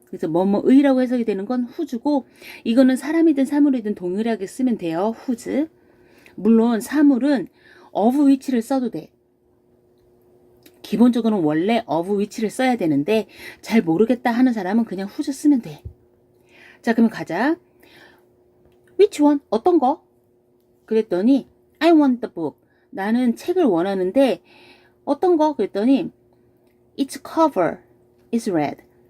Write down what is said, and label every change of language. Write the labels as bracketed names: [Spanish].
[Korean] 그래서 뭐뭐의라고 해석이 되는 건 who's고, 이거는 사람이든 사물이든 동일하게 쓰면 돼요. [English] whose. [Korean] 물론 사물은 of which를 써도 돼. 기본적으로는 원래 of which를 써야 되는데 잘 모르겠다 하는 사람은 그냥 whose 쓰면 돼. 자, 그러면 가자. [English] which one? [Korean] 어떤 거? 그랬더니 [English] I want the book. [Korean] 나는 책을 원하는데 어떤 거? 그랬더니 [English] its cover is red.